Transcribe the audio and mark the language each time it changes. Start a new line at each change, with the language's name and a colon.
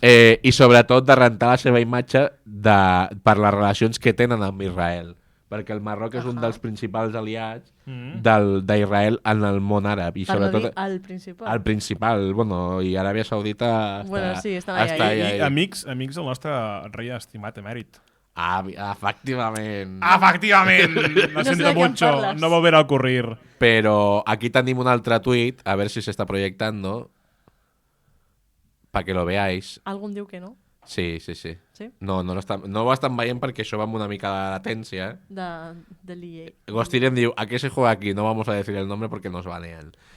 Catalan: I sobretot de rentar la seva imatge per les relacions que tenen amb Israel. Perquè el Marroc és un dels principals aliats d'Israel en el món àrab. I sobretot el principal. El principal, bueno, i Aràbia Saudita bueno, sí, estan allà. I amics del nostre rei estimat emèrit. Efectivament.
Spanish: Lo siento mucho, no volverá a ocurrir. Pero
Catalan: aquí tenim un altre tuit,
Spanish: a ver si se está proyectando, para que lo veáis.
Catalan: Algun diu que no? Sí. Sí? No ho estan veient perquè això va amb una mica de latència. De l'EA.
Spanish: Ghostiren diu, ¿a qué se juega aquí? No vamos a decir el nombre porque nos banean.